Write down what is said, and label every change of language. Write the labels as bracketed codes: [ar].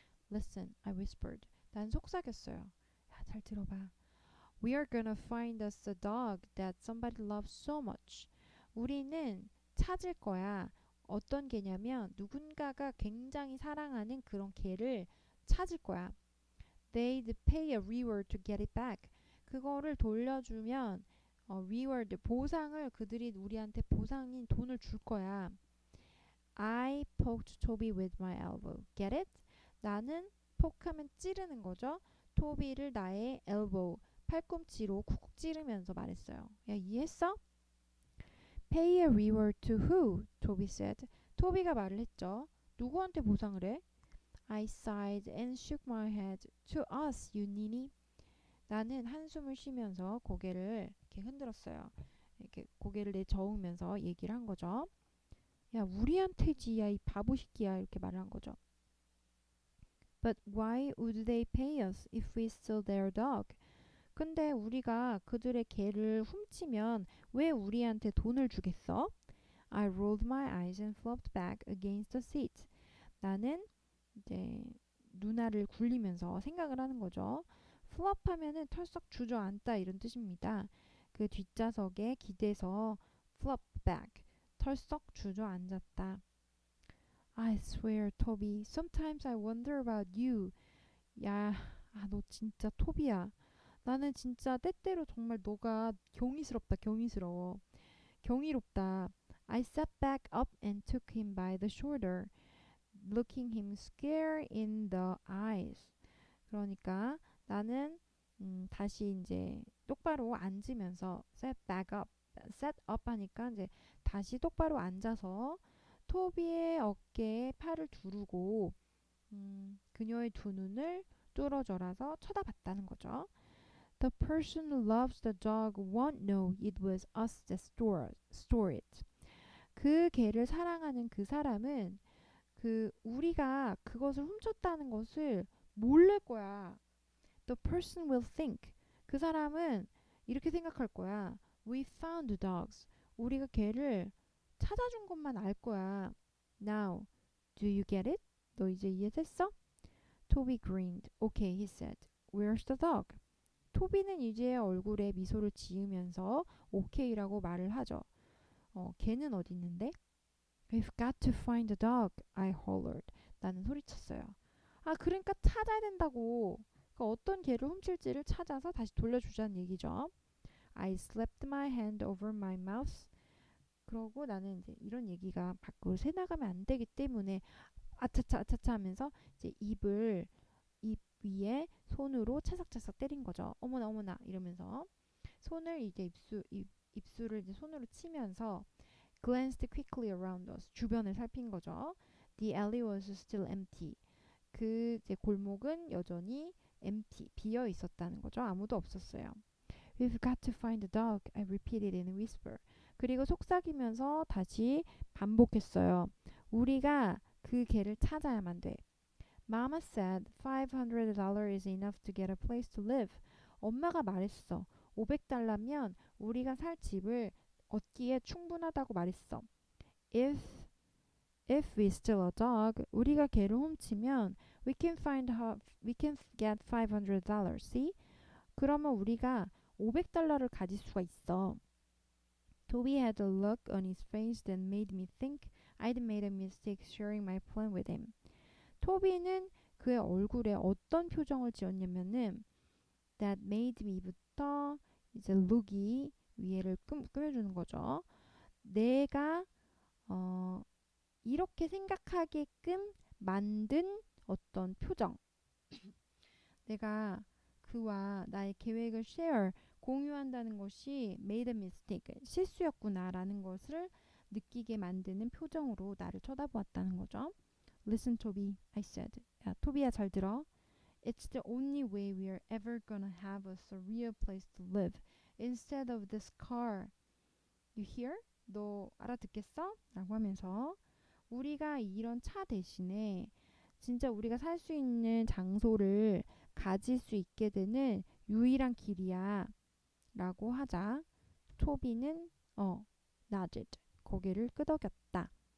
[en] Listen, I whispered. [ko] 난 속삭였어요. 야, 잘 들어봐. [en] We are gonna find us a dog that somebody loves so much. [ko] 우리는 찾을 거야. 어떤 개냐면 누군가가 굉장히 사랑하는 그런 개를 찾을 거야. [en] They'd pay a reward to get it back. [ko] 그거를 돌려주면 reward 보상을 그들이 우리한테 보상인 돈을 줄 거야. [en] I poked Toby with my elbow. Get it? [ko] 나는 포크하면 찌르는 거죠. 토비를 나의 elbow 팔꿈치로 쿡쿡 찌르면서 말했어요. 야, 이해했어? [en] Pay a reward to who? 토비 said. [ko] 토비가 말을 했죠. 누구한테 보상을 해? [en] I sighed and shook my head. To us, you ninny. [ko] 나는 한숨을 쉬면서 고개를 이렇게 흔들었어요. 이렇게 고개를 내저으면서 얘기를 한 거죠. 야, 우리한테지, 야, 이 바보 새끼야. 이렇게 말을 한 거죠. [en] But why would they pay us if we stole their dog? [ko] 근데 우리가 그들의 개를 훔치면 왜 우리한테 돈을 주겠어? [en] I rolled my eyes and flopped back against the seat. [ko] 나는 이제 눈알을 굴리면서 생각을 하는 거죠. flop 하면은 털썩 주저앉다 이런 뜻입니다. 그 뒷좌석에 기대서 flop back, 털썩 주저앉았다. [en] I swear, Toby, sometimes I wonder about you. [ko] 야, 너 진짜 토비야. 나는 진짜 때때로 정말 너가 경이스럽다, 경이스러워. 경이롭다. I sat back up and took him by the shoulder, looking him square in the eyes. 그러니까 나는 다시 이제 똑바로 앉으면서 set up 하니까 이제 다시 똑바로 앉아서 토비의 어깨에 팔을 두르고 그녀의 두 눈을 뚫어져라서 쳐다봤다는 거죠. [en] The person who loves the dog won't know it was us that stole it. [ko] 그 개를 사랑하는 그 사람은 우리가 그것을 훔쳤다는 것을 모를 거야. [en] The person will think. [ko] 그 사람은 이렇게 생각할 거야. [en] We found dogs. [ko] 우리가 개를 찾아준 것만 알 거야. [en] Now, do you get it? [ko] 너 이제 이해됐어? [en] Toby grinned. Okay, he said. Where's the dog? [ko] 토비는 이제 얼굴에 미소를 지으면서 오케이라고 말을 하죠. 걔는 어디 있는데? [en] We've got to find the dog, I hollered. [ko] 나는 소리쳤어요. 아, 그러니까 찾아야 된다고. 그러니까 어떤 개를 훔칠지를 찾아서 다시 돌려주자는 얘기죠. [en] I slapped my hand over my mouth. [ko] 그러고 나는 이제 이런 얘기가 밖으로 새나가면 안 되기 때문에 아차차 아차차 하면서 이제 입 위에 손으로 차삭차삭 때린 거죠. 어머나 어머나 이러면서 손을 이제 입술을 이제 손으로 치면서 [en] glanced quickly around us. [ko] 주변을 살핀 거죠. The alley was still empty. 그 이제 골목은 여전히 empty, 비어 있었다는 거죠. 아무도 없었어요. [en] We've got to find the dog, I repeated in a whisper. [ko] 그리고 속삭이면서 다시 반복했어요. 우리가 그 개를 찾아야만 돼. [en] Mama said $500 is enough to get a place to live. [ko] 엄마가 말했어. $500면 우리가 살 집을 얻기에 충분하다고 말했어. [en] If we steal a dog, [ko] 우리가 개를 훔치면 [en] we can get $500. See? [ko] 그러면 우리가 $500를 가질 수가 있어. [en] Toby had a look on his face that made me think I'd made a mistake sharing my plan with him. [ko] 토비는 그의 얼굴에 어떤 표정을 지었냐면은 that made me부터 이제 look이 위에를 꾸며주는 거죠. 내가 이렇게 생각하게끔 만든 어떤 표정. 내가 그와 나의 계획을 공유한다는 것이 made a mistake, 실수였구나라는 것을 느끼게 만드는 표정으로 나를 쳐다보았다는 거죠. [en] Listen, Toby, I said. [ko] 야, 토비야 잘 들어. [en] It's the only way we're ever gonna have us a real place to live instead of this car. You hear? [ko] 너 알아듣겠어? 라고 하면서 우리가 이런 차 대신에 진짜 우리가 살 수 있는 장소를 가질 수 있게 되는 유일한 길이야 라고 하자 토비는 nodded, 고개를 끄덕였다.